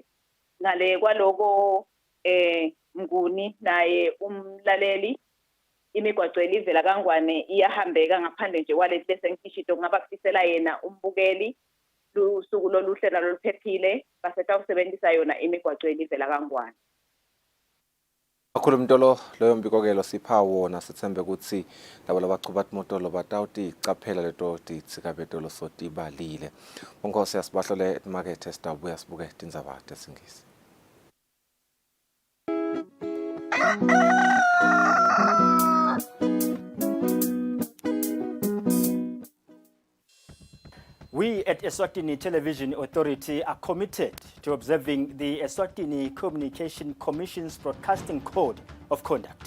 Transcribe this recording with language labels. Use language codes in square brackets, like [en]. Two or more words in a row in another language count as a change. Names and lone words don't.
[ss] Ngale kwaloko Mnguni naye umlaleli imigwaco elivela kaNgwane iyahambeka ngaphandle nje kwaleti lesengishito kungaba kufisela yena umbukeli lusuku loluhle naloluphephile basetha usebenzisa yona imigwaco elivela kaNgwane. Kakhulu mntolo loyo mbikokelo sipha wona sithembe ukuthi labo labachuba imotolo batawuti icaphela leto titsika so tibalile. Bonkosi yasibahlole emarket sitabuya sibuke tindzaba tesingisi. [en] We at Eswatini Television Authority are committed to observing the Eswatini Communication Commission's Broadcasting Code of Conduct.